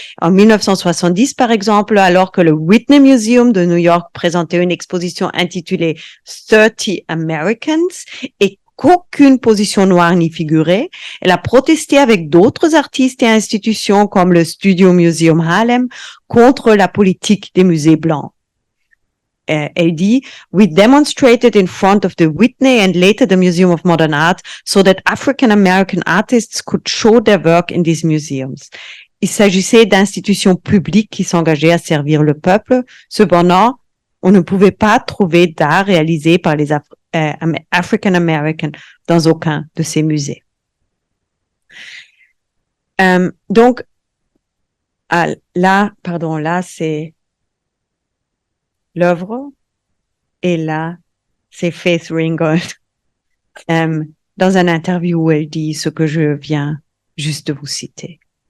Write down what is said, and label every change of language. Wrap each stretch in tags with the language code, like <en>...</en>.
<fr>En 1970, par exemple, alors que le Whitney Museum de New York présentait une exposition intitulée 30 Americans et qu'aucune position noire n'y figurait, elle a protesté avec d'autres artistes et institutions comme le Studio Museum Harlem contre la politique des musées blancs. Elle dit,</fr> <en>we demonstrated in front of the Whitney and later the Museum of Modern Art so that African American artists could show their work in these museums.</en> <fr>Il s'agissait d'institutions publiques qui s'engageaient à servir le peuple. Cependant, on ne pouvait pas trouver d'art réalisé par les African American dans aucun de ces musées. Donc, là, c'est l'œuvre, et là, c'est Faith Ringgold, dans une interview où elle dit ce que je viens juste de vous citer.</fr>